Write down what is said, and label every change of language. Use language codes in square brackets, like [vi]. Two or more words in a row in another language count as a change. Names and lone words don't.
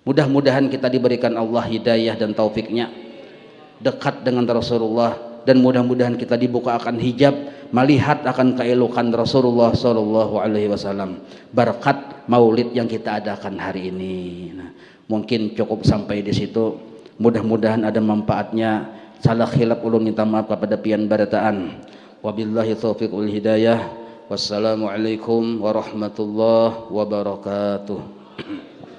[id] Mudah-mudahan kita diberikan Allah hidayah dan taufiknya, dekat dengan Rasulullah, dan mudah-mudahan kita dibuka akan hijab melihat akan keelokan Rasulullah [ar] صلى الله عليه وسلم [id] berkat maulid yang kita adakan hari ini. Nah, mungkin cukup sampai di situ. Mudah-mudahan ada manfaatnya. [bjn] Salah khilaf ulun minta maaf kepada pian barataan. [ar] وبالله التوفيق والهداية. والسلام عليكم ورحمة الله وبركاته.